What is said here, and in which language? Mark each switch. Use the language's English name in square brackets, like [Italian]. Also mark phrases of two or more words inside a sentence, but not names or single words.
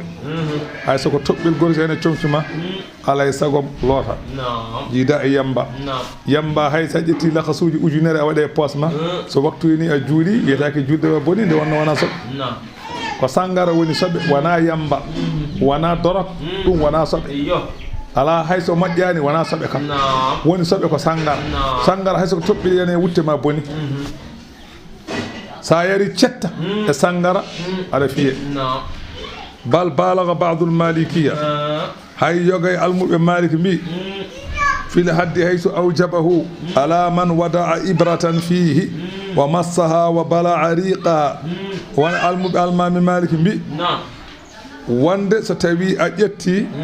[Fula] hay soko toɓɓel gorti ene comcuma alay sagom loota jiida e yamba hay sa ƴetti lakasuji ujunere a waɗe e poos ma so waktu ni a juuli wiyetake julde wa boni nde wonno wona soɓe ko sangara woni soɓe wona yamba wona dorok ɗum wona soɓe ala hay so moƴƴani wona soɓe kam woni soɓe ko sangara hay soko toɓɓel ene wutte ma boni sa yari cetta e sangara aɗa fiye bal balaga [Arabic] بعض المالكية [Fula] hay yogay almuɓe malik mbi [Arabic] في الحد [Fula] hayso [Arabic] أوجبه على من وضع إبرة فيه ومسحها وبلع ريقها [Fula] won almuɓe almami malik mbi wonde so tawi a ƴetti